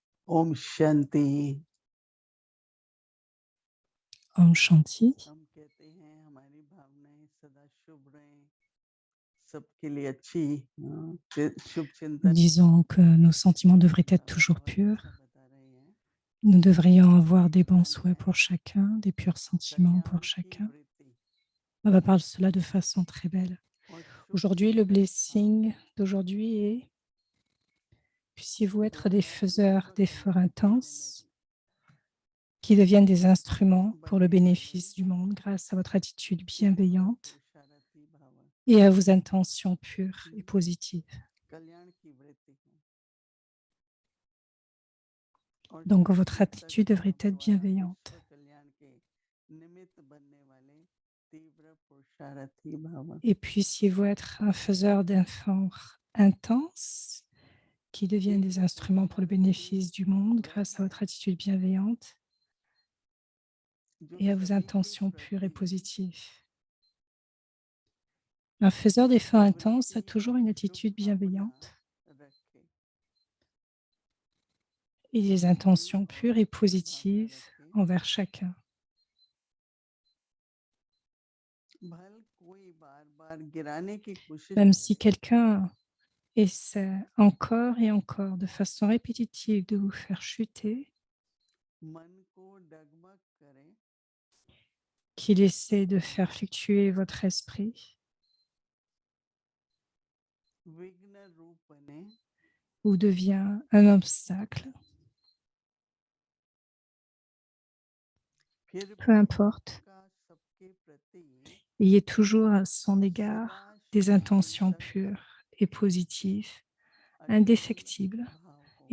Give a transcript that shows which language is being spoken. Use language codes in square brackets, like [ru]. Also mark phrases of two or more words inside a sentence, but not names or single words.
[hi] ओम शांति। ओम शांति. हम कहते हैं हमारी भावनाएं सदा शुभ रहें, सबके लिए अच्छी शुभ चिंतन [fr] Disons que nos sentiments devraient être toujours [hi] बाबा जैसा [fr] purs. [hi] बता रहे हैं। [fr] Nous devrions avoir des bons [hi] कल्याण [fr] souhaits pour chacun, des purs sentiments pour [hi] कल्याण की [fr] chacun. [hi] वृत्ति [fr] Baba parle de cela de façon très belle. [hi] और शुभ [fr] Aujourd'hui, le [hi] चिंतन भाव [fr] blessing d'aujourd'hui est: puissiez-vous être des faiseurs [hi] गौरवपूर्वक [fr] d'efforts [hi] कल्याण करने में [fr] intenses [hi] भी [fr] qui deviennent des instruments pour le [hi] बने रहे [fr] bénéfice du monde grâce à votre attitude [hi] तीव्र [fr] bienveillante [hi] पुरुषार्थी भाव [fr] et à vos intentions pures et positives. [hi] कल्याण की वृत्ति हो और [fr] Donc, [hi] शुभ [fr] votre [hi] चिंतक [fr] attitude devrait [hi] भाव [fr] être [hi] द्वारा [fr] bienveillante. [hi] विश्व कल्याण के निमित्त बनने वाले तीव्र पुरुषार्थी भाव [fr] Et puissiez-vous être un faiseur d'efforts intenses qui deviennent des [hi] तीव्र [fr] instruments pour le [hi] पुरुषार्थी [fr] bénéfice du monde [hi] वह [fr] grâce à [hi] है [fr] votre attitude bienveillante [hi] जो [fr] et à vos [hi] सभी के [fr] intentions pures et [hi] प्रति [fr] positives. Un faiseur d'efforts intenses a [hi] निवृत्ति [fr] toujours [hi] और [fr] une [hi] शुभ [fr] attitude [hi] भावना [fr] bienveillante [hi] रखे, [fr] et des [hi] निवृत्ति [fr] intentions [hi] और [fr] pures et [hi] शुभ भावना [fr] positives [hi] रखे। [fr] envers chacun. [hi] भल कोई बार बार गिराने की कोशिश [fr] Même si [hi] करे [fr] quelqu'un essaie encore et encore de façon répétitive de vous faire chuter, [hi] मन को डगमग करे [fr] qu'il essaie de faire fluctuer votre esprit [hi] विघ्न रूप बने [fr] ou devient un obstacle, [hi] फिर [fr] peu [hi] भी [fr] importe, [hi] उसका सबके प्रति [fr] ayez toujours à son égard [hi] सदा [fr] des [hi] शुभ [fr] intentions [hi] चिंतक [fr] pures et positives, [hi] अटल [fr] indéfectibles, [hi] भाव हो।